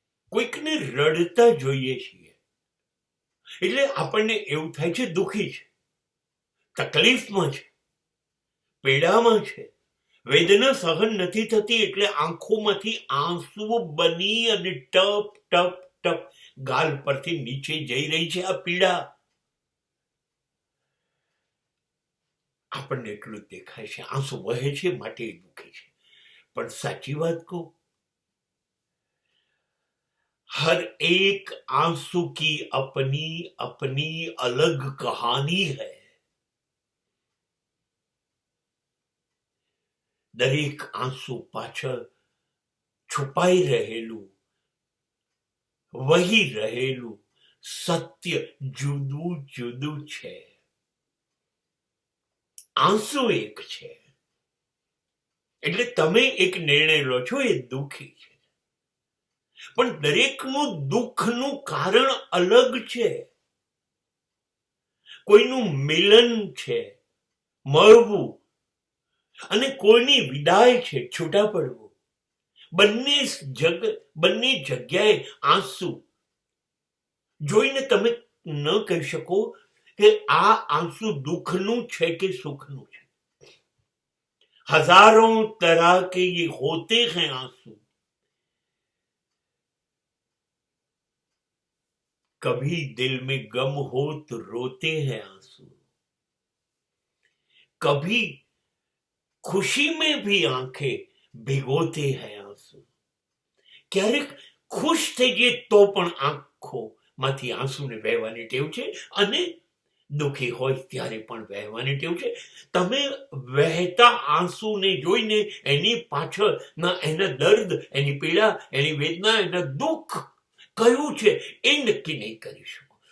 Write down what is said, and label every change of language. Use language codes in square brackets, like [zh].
[gu] કોઈકને રડતા જોઈએ છીએ એટલે આપણને એવું થાય છે દુઃખી છે, તકલીફમાં છે, પીડામાં છે, વેદના સહન નથી થતી એટલે આંખોમાંથી આંસુ બની અને ટપ ટપ ટપ ગાલ પરથી નીચે જઈ રહી છે આ પીડા. આપણને એટલું જ દેખાય છે આંસુ વહે છે માટે દુઃખી છે. પણ સાચી વાત કહું, [hi] हर एक आंसू की अपनी अपनी अलग कहानी है. [gu] દરેક આંસુ પાછળ છુપાઈ રહેલું, વહી રહેલું સત્ય જુદું જુદું છે. આંસુ એક છે એટલે તમે એક નિર્ણય લો છો એ દુઃખી છે, પણ દરેકનું દુઃખનું કારણ અલગ છે. કોઈનું મિલન છે, મળવું, અને કોઈની વિદાય છે, છૂટા પડવું. બંને જગ્યાએ આંસુ જોઈને તમે ન કહી શકો કે આ આંસુ દુઃખનું છે કે સુખનું છે. [hi] હજારોं तरह के ये होते हैं आंसू. कभी दिल में गम हो तो रोते हैं आंसू, कभी खुशी में भी आंखें भिगोते हैं आंसू. [gu] ક્યારેક ખુશ થઈ જઈએ તો પણ આંખોમાંથી આંસુને વહેવાની ટેવ છે, અને દુઃખી હોય ત્યારે પણ વહેવાની ટેવ છે. તમે વહેતા આંસુને જોઈને એની પાછળના એના દર્દ, એની પીડા, એની વેદના, એના દુઃખ કયું છે એ નક્કી નહીં કરી શકો.